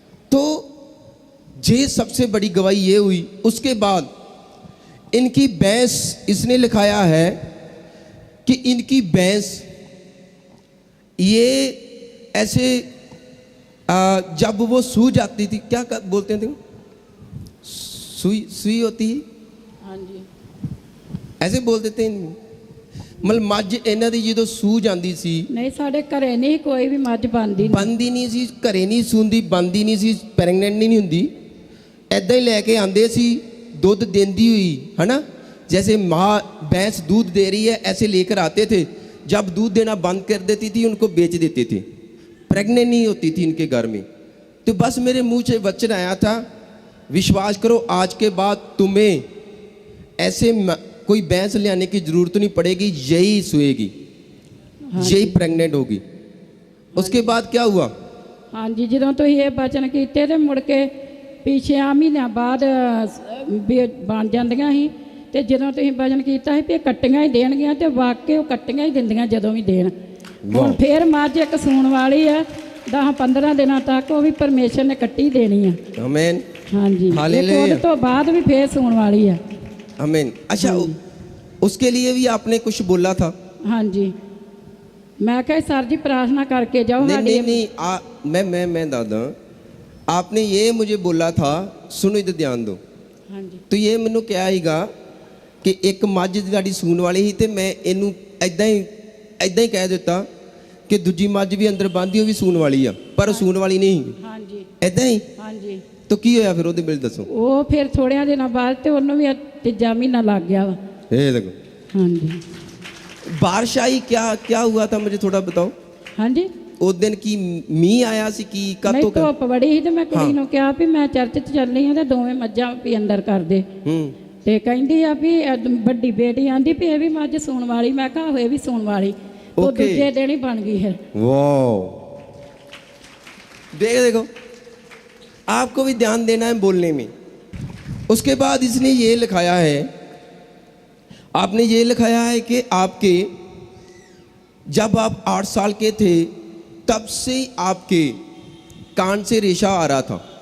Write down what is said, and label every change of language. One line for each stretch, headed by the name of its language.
Hindi: तो ये सबसे बड़ी गवाही ये हुई। उसके बाद इनकी भैंस, इसने लिखाया है कि इनकी भैंस ये ऐसे जब वो सूज जाती थी, क्या बोलते थे, सुई सुई होती है, हाँ जी, ऐसे बोल देते हैं।
Punjabi: मतलब ਮੱਝ ਇਹਨਾਂ ਦੀ ਜਦੋਂ ਸੂਜ ਆਂਦੀ ਸੀ, ਨਹੀਂ ਸਾਡੇ ਘਰੇ ਨਹੀਂ ਕੋਈ ਵੀ ਮੱਝ ਬੰਦੀ ਨਹੀਂ, ਬੰਦੀ ਨਹੀਂ ਸੀ, ਘਰੇ ਨਹੀਂ ਸੂੰਦੀ, ਬੰਦੀ ਨਹੀਂ ਸੀ, ਪ੍ਰੈਗਨੈਂਟ ਨਹੀਂ ਹੁੰਦੀ, ਐਦਾਂ ਹੀ ਲੈ ਕੇ ਆਂਦੇ ਸੀ ਦੁੱਧ
Hindi: देती हुई, है ना, जैसे माँ भैंस दूध दे रही है ऐसे लेकर आते थे। जब दूध देना बंद कर देती थी उनको बेच देते थे, प्रेग्नेंट नहीं होती थी इनके घर में। तो बस मेरे मुंह से वचन आया था, विश्वास करो आज के बाद तुम्हें ऐसे कोई भैंस ले आने की ज़रूरत नहीं पड़ेगी, यही सोएगी, यही प्रेग्नेंट होगी। उसके बाद क्या हुआ?
Punjabi: हाँ जी, ਜਦੋਂ ਤੁਸੀਂ ਇਹ ਬਚਨ ਕੀਤੇ ਤੇ ਮੁੜ ਕੇ ਪਿਛੇ 6 ਮਹੀਨਿਆਂ ਬਾਅਦ ਬਣ ਜਾਂਦੀਆਂ ਸੀ। ਤੇ ਜਦੋਂ ਤੁਸੀਂ ਬਚਨ ਕੀਤਾ ਸੀ ਵੀ ਇਹ ਕੱਟੀਆਂ ਹੀ ਦੇਣਗੀਆਂ, ਤੇ ਵਾਕਈ ਉਹ ਕੱਟੀਆਂ ਹੀ ਦਿੰਦੀਆਂ ਜਦੋਂ ਵੀ ਦੇਣ। ਹੁਣ ਫੇਰ ਮੱਝ ਇੱਕ ਸੂਣ ਵਾਲੀ ਆ 10-15 ਦਿਨਾਂ ਤੱਕ, ਉਹ ਵੀ ਪਰਮੇਸ਼ਰ ਨੇ ਕੱਟੀ ਦੇਣੀ ਆ।
Hindi: आमीन, हाँ जी, हालेलुया।
Punjabi: ਉਹਦੇ ਤੋਂ ਬਾਅਦ ਵੀ ਫੇਰ ਸੂਣ ਵਾਲੀ ਆ।
Hindi: आमीन। अच्छा, उसके लिए भी आपने कुछ बोला था? हाँ जी, मैं कहा सर जी प्रार्थना करके जाओ। नहीं नहीं नहीं, मैं दादा, आपने ये मुझे बोला था, सुनो इधर ध्यान दो। हाँ जी, तो ये मैनू क्या हैगा कि एक
Punjabi: मੱਝ ਤੁਹਾਡੀ ਸੂਣ ਵਾਲੀ ਸੀ, ਤੇ ਮੈਂ ਇਹਨੂੰ ਐਦਾਂ ਹੀ ਕਹਿ ਦਿੱਤਾ ਕਿ ਦੂਜੀ ਮੱਝ ਵੀ ਅੰਦਰ ਬੰਦੀ, ਉਹ ਵੀ ਸੂਣ ਵਾਲੀ ਆ, ਪਰ ਉਹ ਸੂਣ ਵਾਲੀ ਨਹੀਂ।
Hindi: हाँ जी,
Punjabi: ਐਦਾਂ ਹੀ।
Hindi: हाँ जी।
Punjabi: तो ਕੀ ਹੋਇਆ ਫਿਰ ਉਹਦੇ ਬਾਰੇ ਦੱਸੋ। ਉਹ ਫਿਰ ਥੋੜਿਆਂ ਦਿਨਾਂ ਬਾਅਦ ਤੇ ਉਹਨੂੰ ਵੀ 3 ਮਹੀਨਾ ਲੱਗ ਗਿਆ ਵਾ। ਇਹ ਦੇਖੋ,
Hindi: हाँ जी, बारिश आई, क्या क्या हुआ था मुझे थोड़ा बताओ। हाँ जी,
Punjabi: उस दिन की मीह आया सी की
Hindi: नहीं कातो
Punjabi: धुੱਪ ਬੜੀ ਸੀ ਤੇ ਮੈਂ ਕੁੜੀ ਨੂੰ ਕਿਹਾ ਵੀ ਮੈਂ ਚਰਚ 'ਚ ਚੱਲੀ ਆ ਤੇ ਦੋਵੇਂ ਮੱਝਾਂ ਵੀ ਅੰਦਰ ਕਰ ਦੇ। ਤੇ ਕਹਿੰਦੀ ਆ ਵੀ ਵੱਡੀ ਬੇਟੀ ਆਂਦੀ ਵੀ ਇਹ ਵੀ ਮੱਝ ਸੂਣ ਵਾਲੀ। ਮੈਂ ਕਿਹਾ ਹੋਏ ਵੀ ਸੂਣ ਵਾਲੀ। ਉਹ ਦੂਜੇ ਦਿਨ ਹੀ ਬਣ ਗਈ ਹੈ।
Hindi: वाओ, देखो आपको भी ध्यान देना है बोलने में। उसके बाद इसने ये लिखाया है, आपने ये लिखाया है कि आपके जब आप 8 साल के थे तब से आपके कान से रेशा आ रहा था,